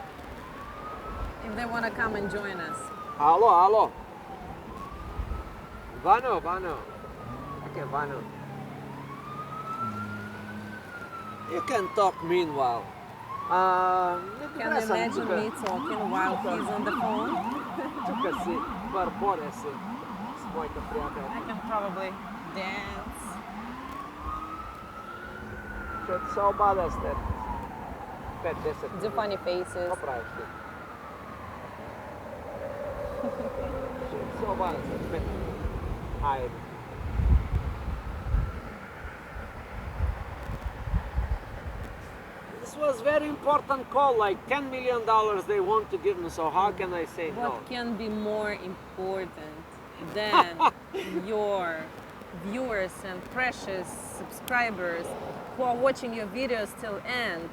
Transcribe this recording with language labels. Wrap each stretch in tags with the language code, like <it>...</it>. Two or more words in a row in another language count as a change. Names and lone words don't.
<en>if they want to come and join us. Hello. Vano. Okay, Vano. You can talk meanwhile. Can you imagine me talking while he's on the phone?</en> <bg>Тука си бърборя си с моята</bg> <en>I</en> <bg>приятелка.</bg> <en>can probably dance.</en> <bg>Ще се обадя след 5-10</bg> <en>Do funny faces.</en> <bg>Какво правиш ти? Ще се обадя след 5 минути. Айде.</bg> <en>This was very important call, like $10 million they want to give me, so how can I say no? What can be more important than your viewers and precious subscribers who are watching your videos till end?</en>